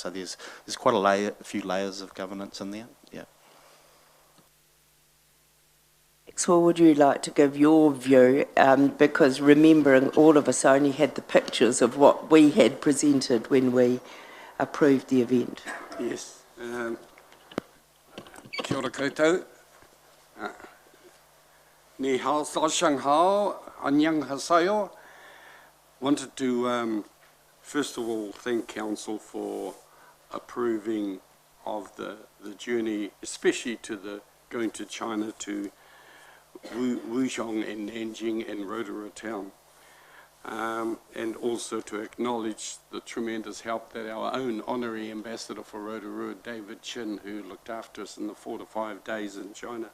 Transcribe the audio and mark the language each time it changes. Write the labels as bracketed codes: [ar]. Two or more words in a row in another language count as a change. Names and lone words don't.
[en] So there's quite a few layers of governance in there. Yeah. Maxwell, would you like to give your view? Because remembering all of us only had the pictures of what we had presented when we approved the event. Yes. [mi] Kia ora koutou. [zh] 你好 早上好, [ko] 안녕하세요. [en] Wanted to first of all thank Council for approving of the journey, especially to going to China, to Wuzhong and Nanjing and Rotorua town. And also to acknowledge the tremendous help that our own honorary ambassador for Rotorua, David Chin, who looked after us in the 4 to 5 days in China.